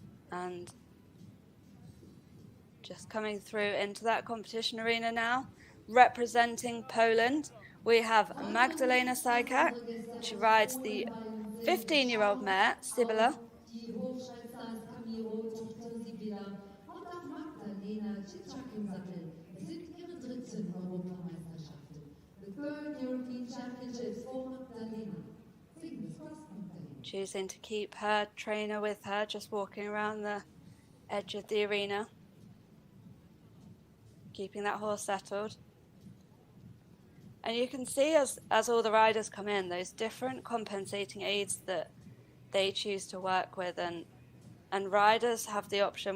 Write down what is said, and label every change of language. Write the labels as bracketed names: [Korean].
[English] And just coming through into that competition arena now, representing Poland, we have Magdalena Cycak. She rides the 15-year-old mare, Isabel. [German] Die Hochschaltstars toppte sie wieder. Hat auch Magdalena Cycak im Sattel. Es sind ihre dritten Europameisterschaften. [English] The third European Championships for Magdalena. Fingers crossed, Magdalena. Choosing to keep her trainer with her, just walking around the edge of the arena. Keeping that horse settled. And you can see as all the riders come in, those different compensating aids that they choose to work with, and riders have the option.